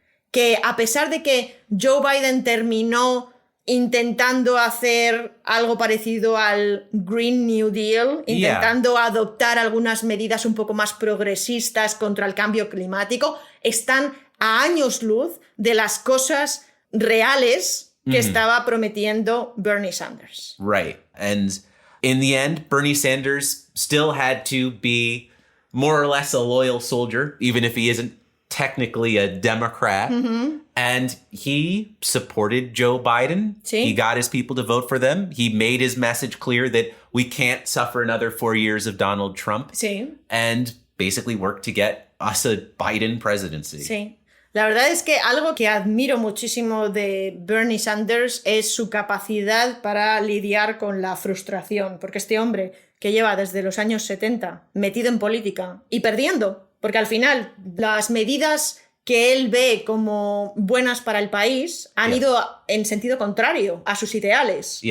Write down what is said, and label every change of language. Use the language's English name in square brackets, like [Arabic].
[Spanish] que a pesar de que Joe Biden terminó intentando hacer algo parecido al Green New Deal, intentando adoptar algunas medidas un poco más progresistas contra el cambio climático, están a años luz de las cosas reales que estaba prometiendo Bernie Sanders. [English] Right. And in the end, Bernie Sanders still had to be more or less a loyal soldier, even if he isn't technically a Democrat. And he supported Joe Biden. [Spanish] Sí. [English] He got his people to vote for them. He made his message clear that we can't suffer another 4 years of Donald Trump. [Spanish] Sí. [English] And basically worked to get us a Biden presidency. [Spanish] Sí. La verdad es que algo que admiro muchísimo de Bernie Sanders es su capacidad para lidiar con la frustración, porque este hombre que lleva desde los años 70 metido en política y perdiendo, porque al final las medidas que él ve como buenas para el país han ido en sentido contrario a sus ideales.